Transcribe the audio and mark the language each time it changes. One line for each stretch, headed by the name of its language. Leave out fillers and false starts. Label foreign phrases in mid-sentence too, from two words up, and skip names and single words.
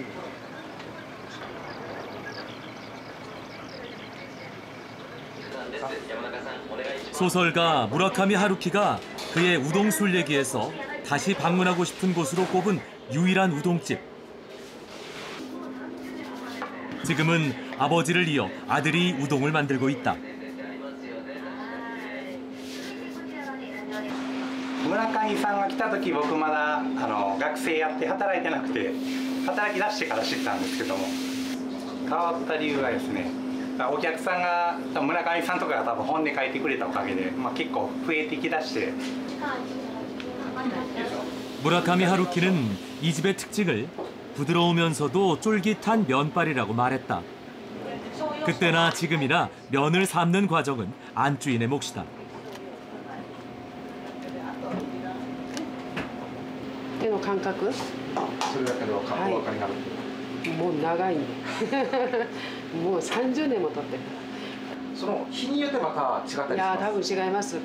Korean: 소설가 무라카미 하루키가 그의 우동 술래기에서 다시 방문하고 싶은 곳으로 꼽은 유일한 우동집. 지금은 아버지를 이어 아들이 우동을 만들고 있다.
Japanese: 村上さんが来た時僕まだ学生やって働いてなくて働き出してから知ったんですけども変わった理由がですねお客さんが村上さんとかが多分本音書いてくれたおかげで、結構増えてきだして
Korean: 무라카미 하루키는 이 집의 특징을 부드러우면서도 쫄깃한 면발이라고 말했다. 그때나 지금이나 면을 삶는 과정은 안주인의 몫이다.
Japanese: 手の感覚それだけでお分かりになる。もう長いもう30年も経ってるその日によってまた違ったりします。いや多分違います。